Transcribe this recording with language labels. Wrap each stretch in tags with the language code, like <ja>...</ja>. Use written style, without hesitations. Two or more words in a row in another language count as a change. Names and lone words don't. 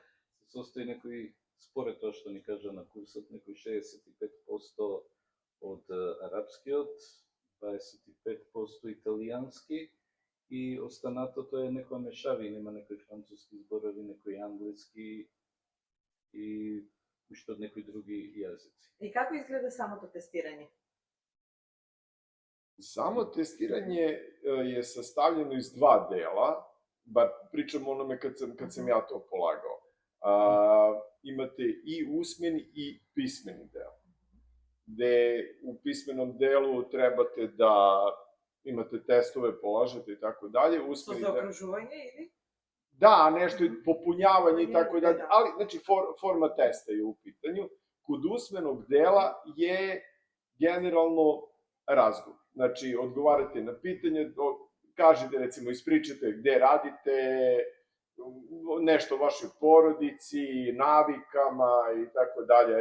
<mk>Се состои некои, според тоа што ни кажа на курсот, некои 65% од арапскиот, 25% италијански и останатото е некоја мешавина, има некои француски зборови, некои англиски и уште од некои други јазици. И како изгледа самото тестирање?</mk> <sr>Само тестирање е sastavljeno из два дела, бар причам онome kad sam ja to polagao. Imate i usmeni i pismeni deo. Gde u pismenom delu trebate da imate testove, polažete i tako dalje.</sr> <mk>Со заокружување или?</mk> <sr>Da, nešto popunjavanje i tako dalje, ali znači forma testa je u pitanju. Kod usmenog dela je generalno razgovor. Znači, odgovarate na pitanje, kažete, recimo, ispričate gde radite, nešto o vašoj porodici, navikama i tako dalje.</sr>